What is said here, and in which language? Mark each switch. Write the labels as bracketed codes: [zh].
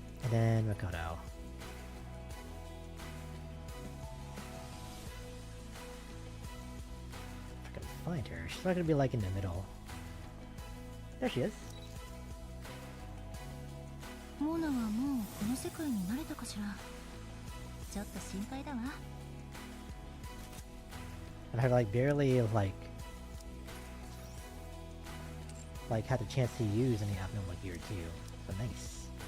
[en] then Makoto. If I can find her, she's not gonna be like in the middle. There she is. [ja] モナはもうこの世界に慣れたかしら。ちょっと心配だわ。 [en] And I've like barely like had the chance to use any app in like year 2. But nice.